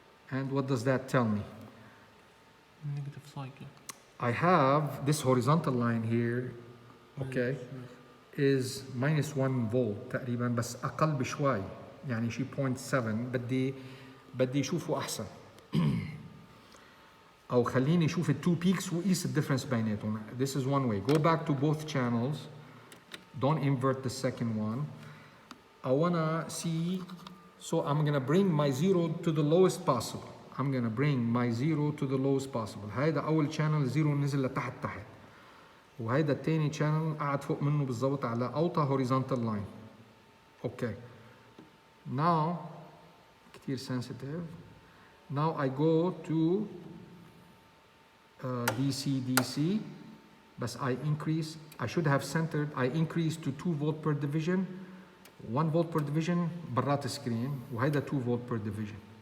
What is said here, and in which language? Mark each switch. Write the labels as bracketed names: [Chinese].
[English] And what does that tell me? Negative cycle. I have this horizontal line here, okay, is minus 1 volt [Arabic] تقريبا بس أقل بشوي يعني شي 0.7 بدي أشوفه أحسن. أو خليني أشوف التو بيكس وقيس الديفرنس بيناتهم. [English] This is one way. Go back to both channels. Don't invert the second one. I wanna see, so I'm gonna bring my zero to the lowest possible. I'm gonna bring my zero to the lowest possible. [Arabic] هيدا أول channel زيرو نزل لتحت تحت. وهيدا التاني channel قاعد فوق منه بالضبط على أوطى horizontal line. [English] Okay. Now, كتير sensitive. Now I go to DC, but I increase, I should have centered, I increase to 2 volt per division, 1 volt per division [Arabic] برات السكرين وهيدا [English] 2 volt per division.